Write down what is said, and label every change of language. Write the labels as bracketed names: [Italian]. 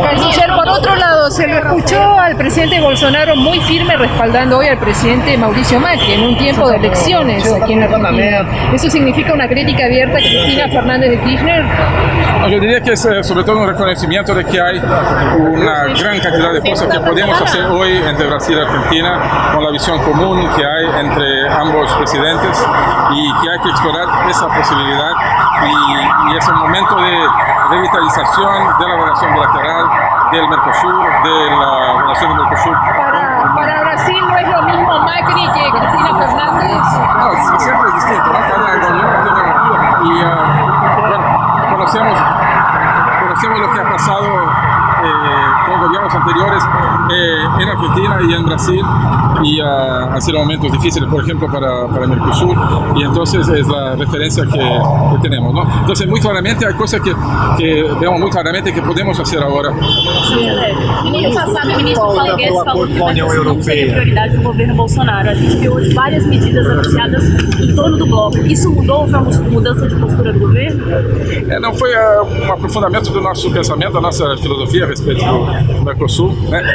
[Spanish] Canciller, por otro lado, se lo escuchó al presidente Bolsonaro muy firme respaldando hoy al presidente Mauricio Macri en un tiempo de elecciones aquí en Argentina. ¿Eso significa una crítica abierta a Cristina Fernández de Kirchner? [Portuguese] Eu diria que é sobretudo um reconhecimento de que há uma grande quantidade de coisas que podemos fazer hoje entre Brasil e Argentina com a visão comum que há entre ambos presidentes e que há que explorar essa possibilidade [Spanish] y es un momento de revitalización de la relación bilateral del Mercosur, de la relación del Mercosur. Para Brasil no es lo mismo Macri que Cristina Fernández. No, siempre es distinto, ¿no? Cada reunión tiene... Y bueno, conocemos lo que ha pasado con gobiernos anteriores en Argentina y en Brasil, y han sido momentos difíciles, por ejemplo, para el Mercosur, y entonces es la referencia que tenemos, ¿no? Entonces, muy claramente hay cosas que vemos muy claramente que podemos hacer ahora. [Portuguese] No ano passado, o ministro Paulo Guedes falou que o Mercosul não seria prioridade do governo Bolsonaro. A gente viu hoje várias medidas anunciadas em torno do bloco. Isso mudou? Foi uma mudança de postura do governo? Não foi um aprofundamento do nosso pensamento, da nossa filosofia a respeito do Mercosul, né?